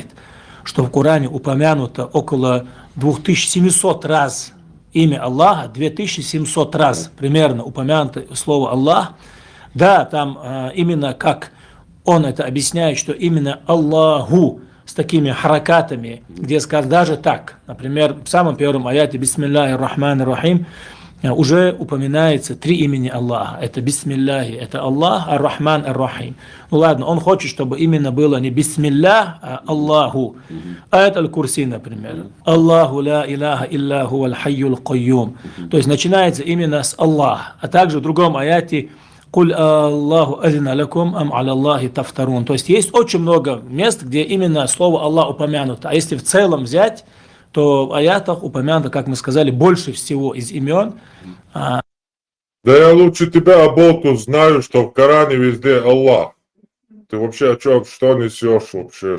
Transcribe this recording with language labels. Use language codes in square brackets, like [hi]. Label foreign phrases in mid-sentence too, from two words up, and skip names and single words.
[ru] что в Коране упомянуто около 2700 раз имя Аллаха, 2700 раз примерно упомянуто слово Аллах, да, там именно как он это объясняет, что именно Аллаху с такими харакатами, где сказано даже так, например, в самом первом аяте [ar] «بسم الله الرحمن الرحيم» [ru] уже упоминается 3 имени Аллаха. Это «Бисмиллахи», это Аллах, «Ар-Рахман», «Ар-Рахим». Ну ладно, он хочет, чтобы именно было не «Бисмиллах», а «Аллаху». Аят Аль-Курси, например. [ar] «الله لا إله إلا هو الحي القيوم». [ru] То есть начинается именно с Аллах. А также в другом аяте [ar] «قل آلله أذن لكم أم على الله تفترون». [ru] То есть есть очень много мест, где именно слово Аллах упомянуто. А если в целом взять, то в аятах упомянуто, как мы сказали, больше всего из имен. Да я лучше тебя, Аболту, знаю, что в Коране везде Аллах. Ты вообще о чем, что несешь вообще?